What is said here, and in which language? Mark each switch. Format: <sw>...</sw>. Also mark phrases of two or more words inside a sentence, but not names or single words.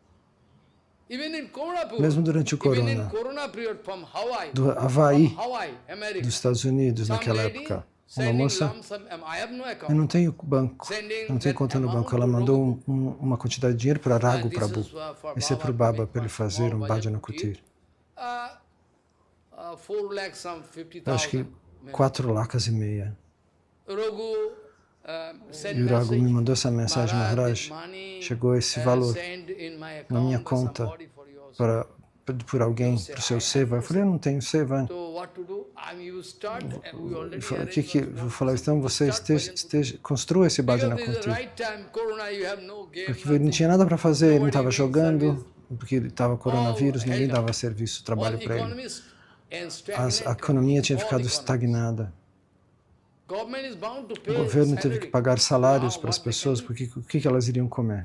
<pt>Mesmo durante o Corona, do Havaí, dos Estados Unidos, naquela época, uma moça, eu não tenho banco, eu não tenho conta no banco, ela mandou uma quantidade de dinheiro para Raghu Prabhu. Esse é para o Baba, para ele fazer um</pt> <hi>bhajana kutir.</hi> <pt>Eu acho que 4 lakhs e meia. E o Raghu me mandou essa mensagem, Maharaj, chegou esse valor na minha conta por alguém, para o seu seva. Eu falei, eu não tenho seva. Eu falei, então você construa esse</pt> <hi>bhajana kutir.</hi> <pt>Porque ele não tinha nada para fazer, ele não estava jogando, porque estava coronavírus, ninguém dava serviço, trabalho para ele. A economia tinha ficado estagnada. O governo teve que pagar salários para as pessoas, porque o que elas iriam comer?</pt>